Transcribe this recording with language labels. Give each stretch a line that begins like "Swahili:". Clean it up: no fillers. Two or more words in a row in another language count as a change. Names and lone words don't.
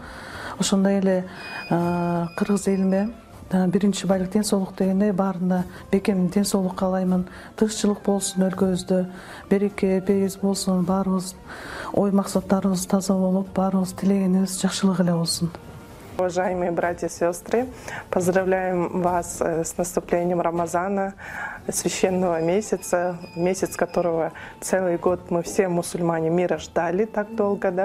Kyrgyz: Ошондой эле кыргыз элиме биринчи байлык ден соолук дегенде баарында бекем ден соолук каалаймын. Тынччылык болсун өлкөбүздө, береке, бейиз болсун, баарыбыз ой максаттарыбыз таза болуп, баарыбыз тилегенибиз жакшылык эле болсун.
Russian: Уважаемые братья и сестры, поздравляем вас с наступлением Рамазана, священного месяца, месяц которого целый год мы все мусульмане мира ждали так долго, да?